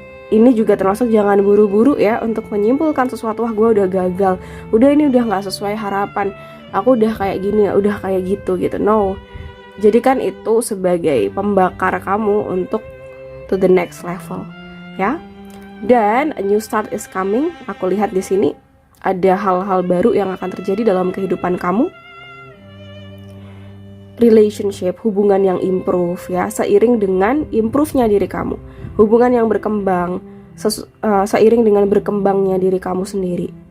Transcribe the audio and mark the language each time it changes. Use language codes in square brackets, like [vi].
[id] Ini juga termasuk jangan buru-buru ya untuk menyimpulkan sesuatu. Wah, gue udah gagal, udah ini udah gak sesuai harapan, aku udah kayak gini, udah kayak gitu. No, jadikan itu sebagai pembakar kamu untuk [en] to the next level, [id] ya. Dan [en] a new start is coming. [id] Aku lihat di sini ada hal-hal baru yang akan terjadi dalam kehidupan kamu. Relationship, hubungan yang improve ya, seiring dengan improve-nya diri kamu. Hubungan yang berkembang seiring dengan berkembangnya diri kamu sendiri.